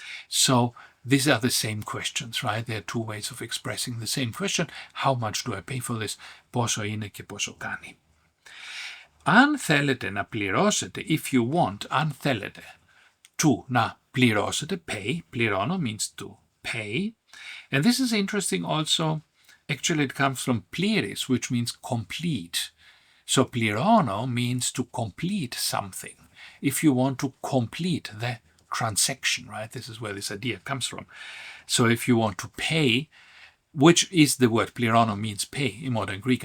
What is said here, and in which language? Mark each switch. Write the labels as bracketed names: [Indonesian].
[English] So these are the same questions, right? There are two ways of expressing the same question. How much do I pay for this? [Greek] Πόσο είναι και πόσο κάνει. Αν θέλετε να πληρώσετε, [English] if you want, [Greek] αν θέλετε, to να πληρώσετε, pay, πληρώνω [English] means to pay. And this is interesting also. Actually, it comes from pleris, which means complete. So πληρώνω means to complete something. If you want to complete the transaction, right? This is where this idea comes from. So if you want to pay, which is the word πληρώνω means pay in modern Greek.